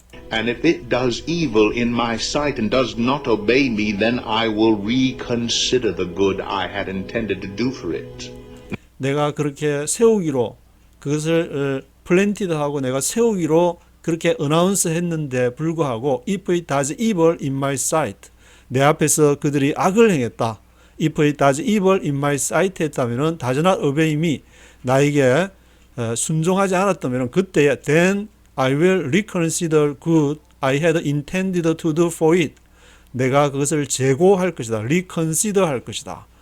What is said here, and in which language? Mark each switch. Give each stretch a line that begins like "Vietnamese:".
English: and if it does evil in my sight and does not obey me, then I will reconsider the good I had intended to do for it.
Korean: 내가 그렇게 세우기로 그것을 플랜티드하고 내가 세우기로 그렇게 어나운스 했는데 불구하고
English: if it does evil in my sight,
Korean: 내 앞에서 그들이 악을 행했다.
English: if it does evil in my sight 했다면은 does not obey me,
Korean: 나에게 순종하지 않았다면은
English: 그때 then I will reconsider good I had intended to do for it.
Korean: 내가 그것을 재고할 것이다. reconsider 할 것이다.